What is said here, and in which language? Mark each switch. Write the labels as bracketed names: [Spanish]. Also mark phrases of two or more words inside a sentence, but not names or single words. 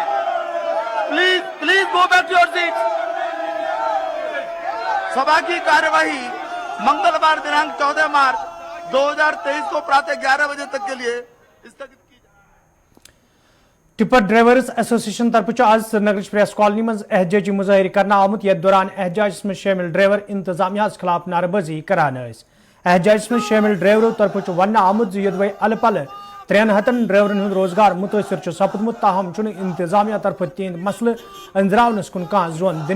[English] Please go back to your seat. [Hindi] सभा की कार्यवाही मंगलवार दिनांक 14 मार्च 2023 को प्रातः 11 बजे तक के लिए स्थगित की। [Kashmiri] टिपर ड्राइवर्स एसोसिएशन तरफ आज श्रीनगर प्रेस कॉलोनी मज एहजाजी मुजाहिर करना आमुत। यथ दौरान एहजाज में शामिल ड्राइवर इंतजामिया खिलाफ नारेबाजी करान। एहजाज में शामिल ड्राइवरों तरफ वन आमुत यदि अल पल 300 ड्राइवरन हूं रोजगार मुतासर सपदमुत ताहम इंतजामिया तरफ तीन मसले अंजरावनस कुन कह जोन दिन।